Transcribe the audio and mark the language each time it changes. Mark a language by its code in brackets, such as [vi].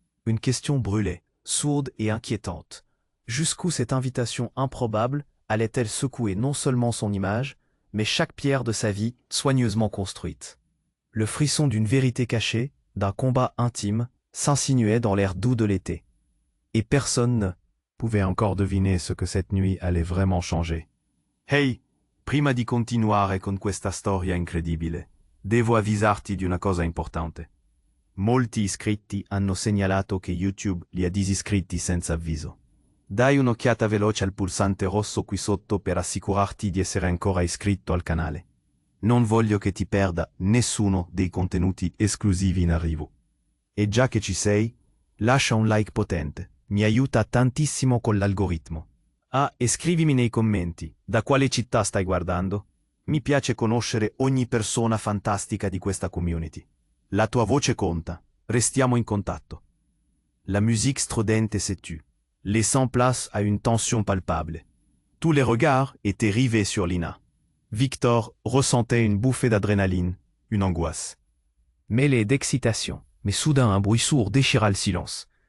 [fr] Une question brûlait, sourde et inquiétante. Jusqu'où cette invitation improbable allait-elle secouer non seulement son image, mais chaque pierre de sa vie soigneusement construite? Le frisson d'une vérité cachée, d'un combat intime, s'insinuait dans l'air doux de l'été. Et personne ne pouvait encore deviner ce que cette nuit allait vraiment changer. [it] Hey, prima di continuare con questa storia incredibile, devo avvisarti di una cosa importante. Molti iscritti hanno segnalato che YouTube li ha disiscritti senza avviso. Dai un'occhiata veloce al pulsante rosso qui sotto per assicurarti di essere ancora iscritto al canale. Non voglio che ti perda nessuno dei contenuti esclusivi in arrivo. E già che ci sei, lascia un like potente, mi aiuta tantissimo con l'algoritmo. Ah, e scrivimi nei commenti, da quale città stai guardando? Mi piace conoscere ogni persona fantastica di questa community. La tua voce conta, restiamo in contatto. [fr] La musique stridente s'est tue, laissant place à une tension palpable. Tous les regards étaient rivés sur Lina. Victor ressentait une bouffée d'adrénaline, une angoisse. Mêlée d'excitation, mais soudain un bruit sourd déchira le silence.